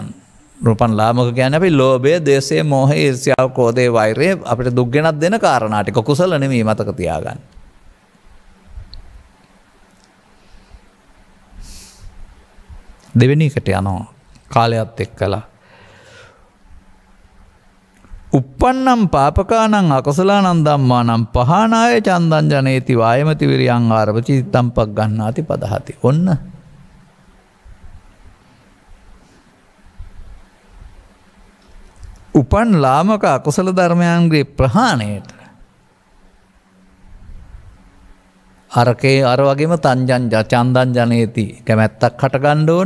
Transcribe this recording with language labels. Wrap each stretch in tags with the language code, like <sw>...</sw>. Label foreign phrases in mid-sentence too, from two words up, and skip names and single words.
<si>නූපන් ලාමක කියන්නේ අපි ලෝභය, දේශය, මෝහය, ඊර්ෂ්‍යාව, ක්‍රෝධය, වෛරය අපිට දුක් ගෙනත් දෙන කාරණා ටික කුසල නෙමෙයි, මතක තියාගන්න. දෙවෙනි එකට යනවා කාලයත් එක්කලා.</si> <pi>uppannam පාපකානං අකුසලානං ධම්මානං පහනාය චන්දං ජනේති වායමති විරියං ආරභති චිත්තං පග්ගණ්ණාති පදහති.</pi> <si>ඔන්න උපන් ලාමක අකුසල ධර්මයන්ගේ ප්‍රහාණයට අරකේ අර වගේම</si> <pi>තංජං චන්දං ජනේති</pi> <si>කැමැත්තක් හටගන්න ඕන.</si>